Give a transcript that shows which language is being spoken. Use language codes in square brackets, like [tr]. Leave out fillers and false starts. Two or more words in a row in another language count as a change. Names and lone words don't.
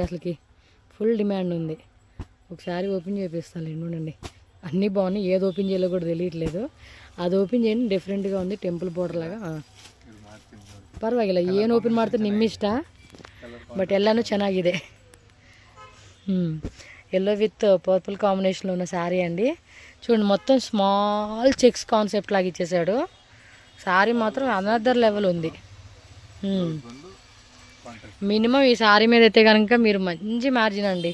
[te] అసలుకి [en] full demand [te] ఉంది. ఒకసారి ఓపెన్ చేపిస్తాను చూడండి. అన్నీ బాగున్నాయి. ఏది ఓపెన్ చేయాలో కూడా తెలియట్లేదు. అది ఓపెన్ చేయండి, డిఫరెంట్గా ఉంది. టెంపుల్ బోర్డర్ లాగా [kn] ಪರವಾಗಿಲ್ಲ. ಏನು ಓಪನ್ ಮಾಡ್ತಾರೆ ನಿಮ್ಮ ಇಷ್ಟ. ಬಟ್ ಎಲ್ಲನೂ ಚೆನ್ನಾಗಿದೆ. [en] yellow with purple combination [te] ఉన్న శారీ అండి. చూడండి మొత్తం [en] small checks concept [te] లాగా ఇచ్చేసాడు. శారీ మాత్రం [en] another level [te] ఉంది. మినిమం ఈ శారీ మీద అయితే కనుక మీరు మంచి మార్జిన్ అండి.